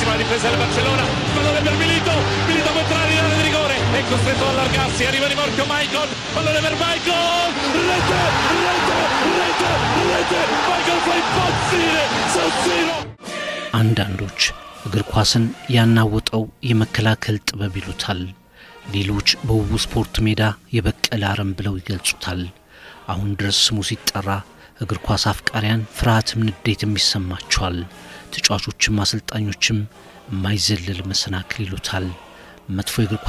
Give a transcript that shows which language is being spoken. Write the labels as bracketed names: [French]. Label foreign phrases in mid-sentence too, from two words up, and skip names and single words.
[Italian] difesa del Barcellona, pallone per Milito può entrare in area di rigore, è costretto ad allargarsi, arriva di morchio Michael, pallone per Michael, rete, Michael fa impazzire San Siro. [Amharic] አንዳንዶች እግር ኳስን ያናወጠው የመከላከል ጥበብ ይሉታል ሌሎች በውቡ ስፖርት ሜዳ የበቀለ አረም ብለው ይገልጹታል አሁን ድረስ ስሙ ሲጠራ እግር ኳስ አፍቃሪያን ፍርሃትም ንዴትም ይሰማቸዋል ተጫዋቾችም አሰልጣኞችም የማይዘልል መሰናክል ይሉታል መጥፎ የእግር